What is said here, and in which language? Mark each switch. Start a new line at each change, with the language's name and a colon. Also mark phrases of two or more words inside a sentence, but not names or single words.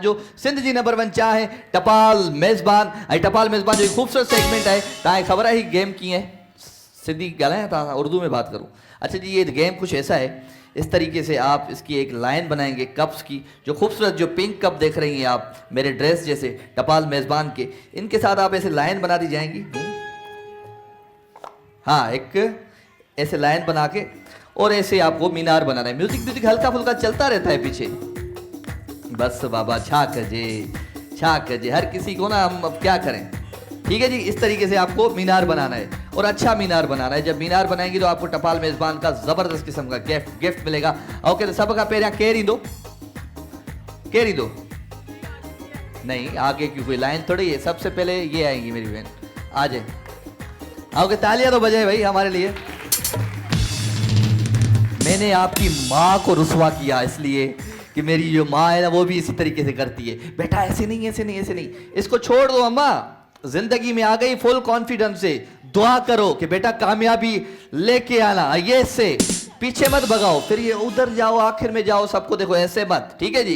Sindhi: جو سنڌ جي نمبر 1 چانهه ٽپال ميزبان ۽ ٽپال ميزبان جو خوبصورت سيگمينٽ هي توهان کي خبر هي گيم ڪيئن هي سنڌي ڳالهايان ٿا
Urdu: اردو میں بات کروں اچھا جی یہ گیم کچھ ایسا ہے اس طریقے سے آپ اس کی ایک لائن بنائیں گے کپس کی جو خوبصورت جو پنک کپ دیکھ رہی ہیں آپ میرے ڈریس جیسے ٹپال میزبان کے ان کے ساتھ آپ ایسے لائن بنا دی جائیں گی ہاں ایک ایسے لائن بنا کے اور ایسے آپ کو مینار بنانا ہے میوزک ہلکا پھلکا چلتا رہتا ہے پیچھے بس
Sindhi: بابا ڇا ڪجي
Urdu: ہر کسی کو نا ہم اب کیا کریں ٹھیک ہے جی اس طریقے سے آپ کو مینار بنانا ہے اور اچھا مینار بنانا ہے جب مینار بنائیں گے تو آپ کو ٹپال میزبان کا زبردست قسم کا گفٹ ملے گا اوکے تو
Sindhi: سڀ کا پهريان ڪير ايندو
Urdu: نہیں آگے کی کوئی لائن تھوڑی ہے، سب سے پہلے یہ آئیں گی میری بہن. آ جائے، آؤ گے، تالیاں تو بجائے بھائی ہمارے لیے. میں نے آپ کی ماں کو رسوا کیا اس لیے کہ میری جو ماں ہے نا وہ بھی اسی طریقے سے کرتی ہے. بیٹا ایسے نہیں، ایسے نہیں، ایسے نہیں، اس کو چھوڑ دو اماں۔ زندگی میں آ گئی فل کانفیڈنس سے، دعا کرو کہ بیٹا کامیابی لے کے آنا، یہ سے پیچھے مت بھگاؤ، پھر یہ ادھر جاؤ آخر میں جاؤ، سب کو دیکھو، ایسے مت، ٹھیک ہے جی.